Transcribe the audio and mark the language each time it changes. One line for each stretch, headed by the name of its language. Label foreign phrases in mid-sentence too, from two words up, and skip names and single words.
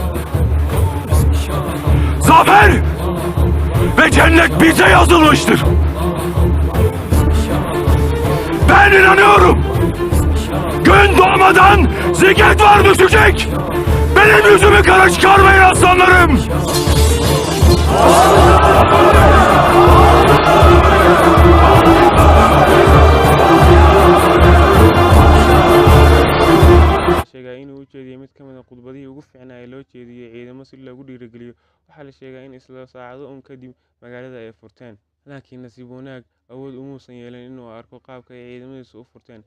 Turkish: Zafer ve cennet bize yazılmıştır. Ben inanıyorum. Gün doğmadan ziket var düşecek. Benim yüzümü kara çıkarmayın aslanlarım.
Somali: sheegaa inuu u jeediyay mid ka mid ah khudbadihii ugu fiicnaa ee loo jeediyay ciidamo si loogu dhiirigeliyo. Waxaa la sheegaa in isla saacado un kadib magaalada ay furteen, laakiin nasiib wanaag awood umuusan yeelan inuu arko qaabka ay ciidamadiisu u furteen.